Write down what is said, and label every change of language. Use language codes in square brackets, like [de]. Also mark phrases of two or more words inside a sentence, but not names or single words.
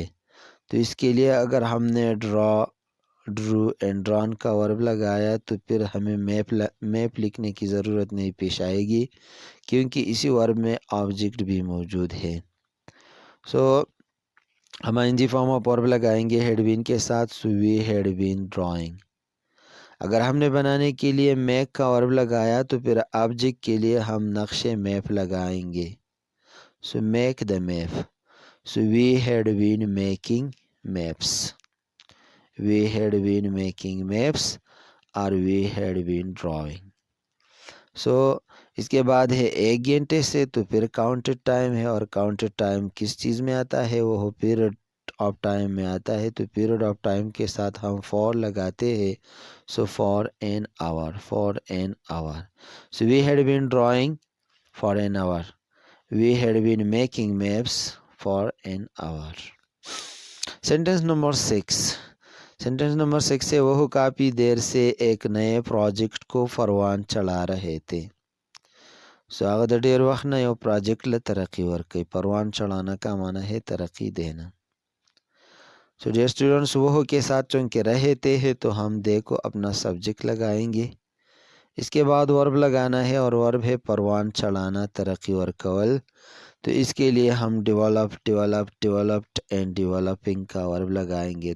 [ur] تو اس کے لیے اگر ہم نے [en] draw and drawn [ur] کا ورب لگایا تو پھر ہمیں میپ لکھنے کی ضرورت نہیں پیش آئے گی، کیونکہ اسی ورب میں آبجیکٹ بھی موجود ہے. سو ہم [en] ING form of verb [ur] لگائیں گے [en] had been [ur] کے ساتھ. [en] So we had been drawing. [ur] اگر ہم نے بنانے کے لیے میک کا ورب لگایا تو پھر آبجیکٹ کے لیے ہم نقشے میپ لگائیں گے. [en] So make the map. So we had been making maps. We had been making maps or we had been drawing. [ur] So اس کے بعد ہے 1 گھنٹے سے، تو پھر [en] counted time [ur] ہے، اور [en] counted time [ur] کس چیز میں آتا ہے؟ وہ [en] period of time [ur] میں آتا ہے. تو [en] period of time [ur] کے ساتھ ہم فور لگاتے ہیں. [en] So for an hour, for an hour. So we had been drawing for an hour. We had been making maps for an hour. Sentence number 6. sentence number 6 [ur] سے وہ کافی دیر سے ایک نئے پروجیکٹ کو پروان چڑھا رہے تھے. [ps] سو هغه د ډیر وخت نه یو پروجیکٹ له ترقی ورکوي. [ur] پروان چڑھانا کا معنی ہے ترقی دینا. سو [en] dear students, [ur] وہ کے ساتھ چونکہ رہتے ہیں تو ہم دے کو اپنا سبجیکٹ لگائیں گے. اس کے بعد ورب لگانا ہے، اور ورب ہے پروان چڑھانا، [ps] ترقی ورکول. [ur] تو اس کے لیے ہم [en] developed and developing [ur] کا ورب لگائیں گے.